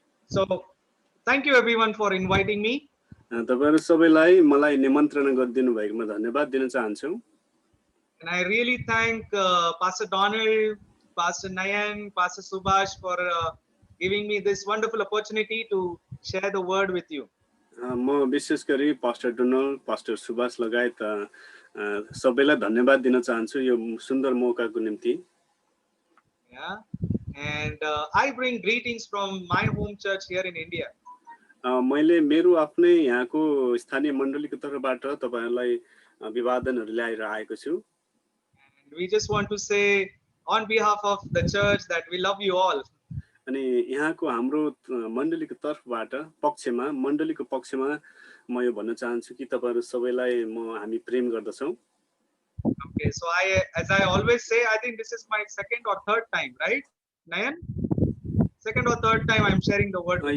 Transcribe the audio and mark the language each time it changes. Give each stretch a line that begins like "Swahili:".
English: So, thank you everyone for inviting me.
Nepali: तपाईहरु सबैलाई मलाई निमन्त्रणा गरिदिनु भएकोमा धन्यवाद दिन चाहन्छु।
English: And I really thank Pastor Donald, Pastor Nayan, Pastor Subhash for giving me this wonderful opportunity to share the word with you.
Nepali: म विशेष गरी पास्टर डोनाल्ड, पास्टर सुभाष लगायत सबैलाई धन्यवाद दिन चाहन्छु यो सुन्दर मौकाको निम्ति।
English: Yeah, and I bring greetings from my home church here in India.
Nepali: मैले मेरो आफ्नै यहाँको स्थानीय मण्डलीको तर्फबाट तपाईहरुलाई अभिवादनहरु ल्याएर आएको छु।
English: We just want to say on behalf of the church that we love you all.
Nepali: अनि यहाँको हाम्रो मण्डलीको तर्फबाट पक्षमा मण्डलीको पक्षमा म यो भन्न चाहन्छु कि तपाईहरु सबैलाई हामी प्रेम गर्दछौं।
English: Okay, so as I always say, I think this is my second or third time, right, Nayan? Second or third time I'm sharing the word.